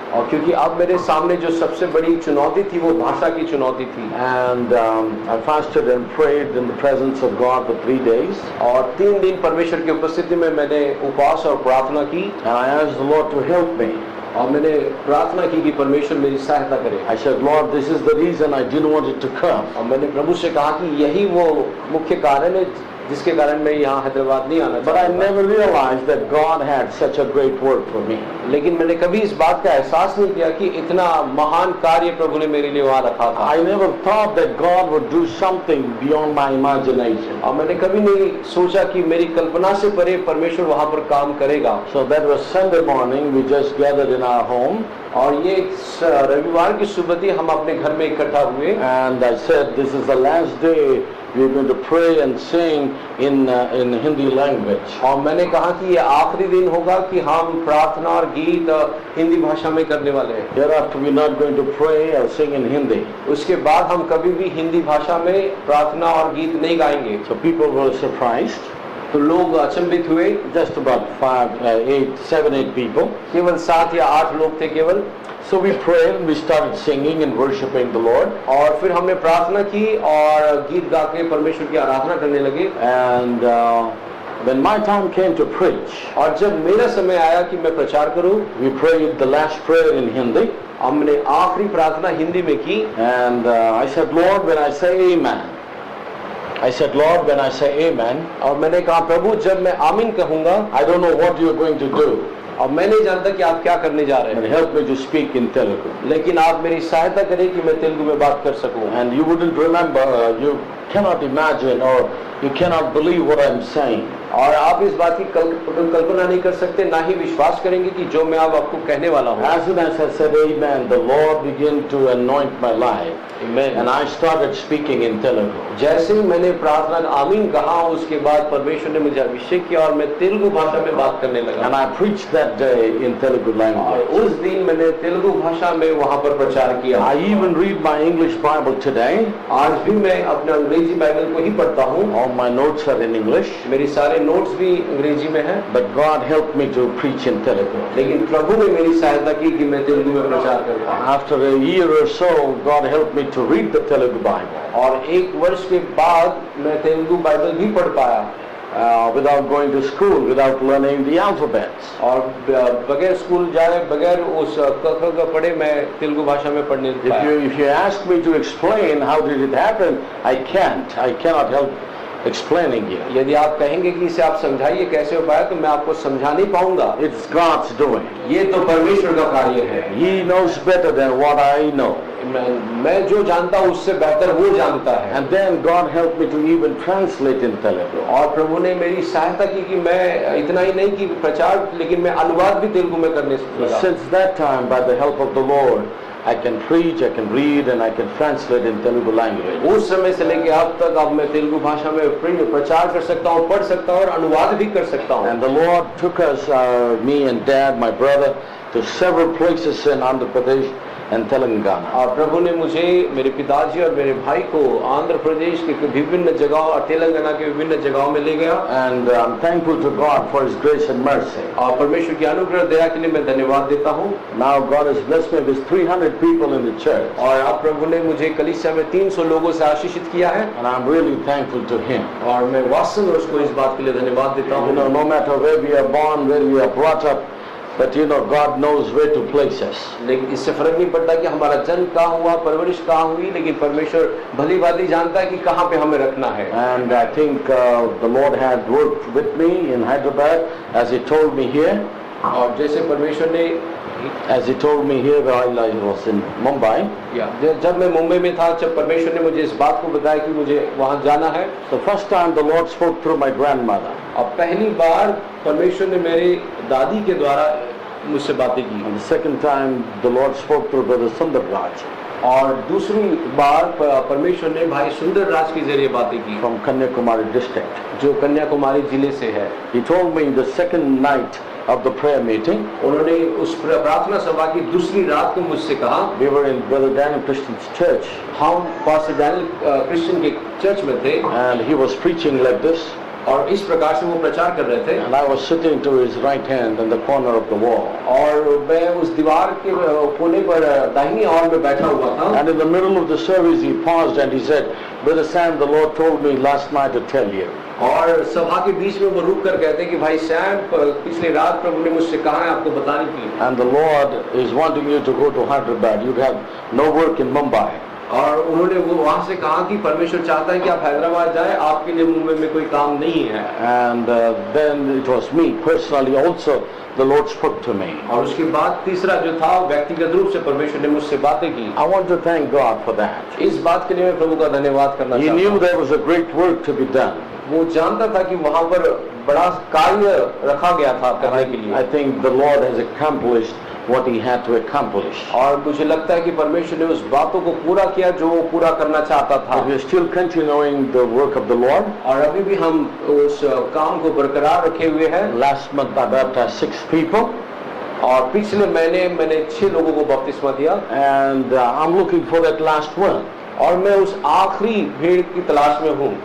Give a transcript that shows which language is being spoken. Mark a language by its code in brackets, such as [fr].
[hi] और क्योंकि अब मेरे सामने जो सबसे बड़ी चुनौती थी वो भाषा की चुनौती थी। [en] And I fasted and prayed in the presence of God for 3 days. [hi] और 3 दिन परमेश्वर की उपस्थिति में मैंने उपवास और प्रार्थना की, [en] And I asked the Lord to help me. [hi] और मैंने प्रार्थना की कि परमेश्वर मेरी सहायता करे। [en] I said, Lord, this is the reason I didn't want it to come. [hi] और मैंने प्रभु से कहा कि यही वो मुख्य कारण है जिसके कारण मैं यहाँ हैदराबाद नहीं आना [en] But I [hi] चाहता था। [en] never realized that God had such a great work for me. [hi] लेकिन मैंने कभी इस बात का एहसास नहीं किया कि इतना महान कार्य प्रभु ने मेरे लिए वहाँ रखा था। [en] I never thought that God would do something beyond my imagination. [hi] और मैंने कभी नहीं सोचा कि मेरी कल्पना से परे परमेश्वर वहाँ पर काम करेगा। [en] So that was Sunday morning. We just gathered in our home. [hi] और ये रविवार की सुबह थी, हम अपने घर में इकट्ठा हुए, [en] And I said, this is the last day we're going to pray and sing in Hindi language. [hi] और मैंने कहा कि ये आखिरी दिन होगा कि हम प्रार्थना और गीत हिंदी भाषा में करने वाले हैं। [en] Hereafter we're not going to pray or sing in Hindi. [hi] उसके बाद हम कभी भी हिंदी भाषा में प्रार्थना और गीत नहीं गाएंगे। [en] So people were surprised. [hi] तो लोग अचंभित हुए। [en] Just about 7-8 people. [hi] केवल 7 या 8 लोग थे केवल। [en] So we prayed and we started singing and worshiping the Lord. [hi] और फिर हमने प्रार्थना की और गीत गा के परमेश्वर की आराधना करने लगे। [en] And when my time came to preach, [hi] और जब मेरा समय आया कि मैं प्रचार करूं, [en] we prayed the last prayer in Hindi. [hi] हमने आखिरी प्रार्थना हिंदी में की। [en] And I said, Lord, when I say amen, [hi] और मैंने कहा प्रभु जब मैं आमीन कहूंगा, [en] I don't know what you're going to do, [hi] और मैं नहीं जानता कि आप क्या करने जा रहे [en] but help me to speak in Telugu. [hi] लेकिन आप मेरी सहायता करें कि मैं तेलुगु में बात कर सकूं। [en] And you wouldn't remember, you cannot imagine or you cannot believe what I'm saying. [hi] और आप इस बात की कल्पना नहीं कर सकते, ना ही विश्वास करेंगे कि जो मैं अब आपको कहने वाला हूँ। [en] As soon as I said amen, the Lord began to anoint my life. Amen. And I started speaking in Telugu. [hi] जैसे ही मैंने प्रार्थना आमीन कहा, उसके बाद परमेश्वर ने मुझे अभिषेक किया और मैं तेलुगु भाषा में बात करने लगा। [en] And I preached that day in Telugu [hi] और [en] language. [hi] उस दिन मैंने तेलुगु भाषा में वहाँ पर प्रचार किया। [en] I even read my English Bible today. [hi] आज भी मैं अपने अंग्रेजी बाइबल को ही पढ़ता हूँ। [en] All my notes are in English. [hi] मेरी सारे नोट्स भी अंग्रेजी में हैं। [en] But God helped me to preach in Telugu. [hi] लेकिन प्रभु ने मेरी सहायता की कि मैं तेलुगु में प्रचार कर पाऊँ। [en] After a year or so, God helped me to read the Telugu Bible. [hi] और 1 वर्ष के बाद मैं तेलुगु बाइबल भी पढ़ पाया। [en] Without going to school, without learning the alphabets. [hi] और बगैर स्कूल जाए, बगैर उस क पढ़े मैं तेलुगु भाषा में पढ़ने पाया। [en] If you ask me to explain how did it happen, I cannot help explaining it. [hi] यदि आप कहेंगे कि इसे आप समझाइए कैसे हो पाया, तो मैं आपको समझा नहीं पाऊंगा। [en] It's God's doing. [hi] ये तो परमेश्वर का कार्य है। [en] He knows better than what I know. [hi] मैं जो जानता हूँ उससे बेहतर वो जानता है। [en] And then God helped me to even translate in Telugu. [hi] और प्रभु ने मेरी सहायता की कि मैं इतना ही नहीं कि प्रचार, लेकिन मैं अनुवाद भी तेलुगु में करने लगा। [en] Since that time, by the help of the Lord, I can preach, I can read, and I can translate in Telugu language. [hi] उस समय से लेके अब तक अब मैं तेलुगु भाषा में प्रचार कर सकता हूँ, पढ़ सकता हूँ और अनुवाद भी कर सकता हूँ। [en] And the Lord took us, me and Dad, my brother, to several places in Andhra Pradesh, and Telangana. [hi] और प्रभु ने मुझे, मेरे पिताजी और मेरे भाई को आंध्र प्रदेश के विभिन्न जगहों और तेलंगाना के विभिन्न जगहों में ले गया। [en] And I'm thankful to God for His grace and mercy. [hi] और परमेश्वर की अनुग्रह दया के लिए मैं धन्यवाद देता हूँ। [en] Now God has blessed me with 300 people in the church. [hi] और अब प्रभु ने मुझे कलीसिया में 300 लोगों से आशीषित किया है। [en] And I'm really thankful to Him. [hi] और मैं वास्तव में उसको इस बात के लिए धन्यवाद देता हूँ। [en] No matter where we are born, where we are brought up, but God knows where to place us. [hi] लेकिन इससे फर्क नहीं पड़ता कि हमारा जन्म कहाँ हुआ, परवरिश कहाँ हुई, लेकिन परमेश्वर भली भांति जानता है कि कहाँ पे हमें रखना है। [en] And I think the Lord had worked with me in Hyderabad, as He told me here. [hi] और जैसे परमेश्वर ने, [en] as He told me here while I was in Mumbai. [hi] जब मैं मुंबई में था, जब परमेश्वर ने मुझे इस बात को बताया कि मुझे वहाँ जाना है, [en] The first time the Lord spoke through my grandmother. [hi] अब पहली बार परमेश्वर ने मेरी दादी के द्वारा मुझसे बातें की। [en] And the second time the Lord spoke through Brother Sundar Raj [hi] और दूसरी बार परमेश्वर ने भाई सुंदर राज के जरिए बातें की, [en] from Kanyakumari district. [hi] जो कन्याकुमारी जिले से है। [en] He told me the second night of the prayer meeting. [hi] उन्होंने उस प्रार्थना सभा की दूसरी रात को मुझसे कहा, [en] We were in Brother Daniel Christian's church. [hi] हम पास्टर डैनियल क्रिश्चियन के चर्च में थे, [en] And he was preaching like this. [hi] और इस प्रकार से वो प्रचार कर रहे थे। [en] And I was sitting to his right hand in the corner of the wall. [hi] और मैं उस दीवार के कोने पर दाहिनी ओर में बैठा हुआ था। [en] And in the middle of the service he paused and he said, Brother Sam, the Lord told me last night to tell you. [hi] और सभा के बीच में वो रुक कर कहते कि भाई सैम, पिछली रात प्रभु ने मुझसे कहा है आपको बताने के लिए। [en] And the Lord is wanting you to go to Hyderabad. You have no work in Mumbai. [hi] और उन्होंने वो वहाँ से कहा कि परमेश्वर चाहता है कि आप हैदराबाद जाए, आपके लिए मुंबई में कोई काम नहीं है। [en] And then it was me personally also, the Lord spoke to me. [hi] और उसके बाद तीसरा जो था, व्यक्तिगत रूप से परमेश्वर ने मुझसे बातें की। [en] I want to thank God for that. [hi] इस बात के लिए मैं प्रभु का धन्यवाद करना [en] He [hi] चाहता [en] knew [hi] हूँ। [en] there was a great work to be done. [hi] वो जानता था कि वहाँ पर बड़ा कार्य रखा गया था करने के लिए। [en] I think the Lord has accomplished what He had to accomplish. [hi] और मुझे लगता है कि परमेश्वर ने उस बातों को पूरा किया जो वो पूरा करना चाहता था। [en] But we are still continuing the work of the Lord. [hi] और अभी भी हम उस काम को बरकरार रखे हुए हैं। [en] Last month I baptized 6 people. [hi] और पिछले महीने मैंने 6 लोगों को बपतिस्मा दिया। [en] And I'm looking for that last one. [hi] और मैं उस आखिरी भीड़ की तलाश में हूँ।